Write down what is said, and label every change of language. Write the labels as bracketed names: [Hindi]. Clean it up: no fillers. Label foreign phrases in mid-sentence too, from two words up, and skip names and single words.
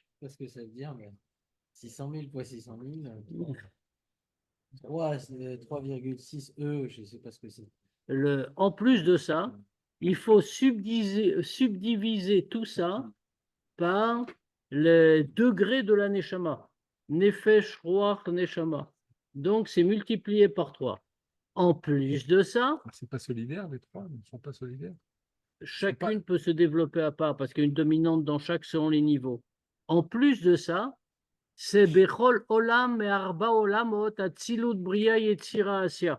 [French] Parce que ça veut dire 600 000 fois 600 000, 3,6 E, je ne sais pas ce que c'est. En plus de ça, il faut subdiviser tout ça par le degré de la neshama. [Hebrew] נפש, רוח, נשמה. [French] Donc, c'est multiplié par 3. En plus de ça, Ah, c'est pas solidaire, les trois, ils ne sont pas solidaires. chacune peut se développer à part parce qu'il y a une dominante dans chaque selon les niveaux. En plus de ça, c'est [Hebrew] בכל עולם ו ארבע עולמות אצילות בריאה יצירה עשיה.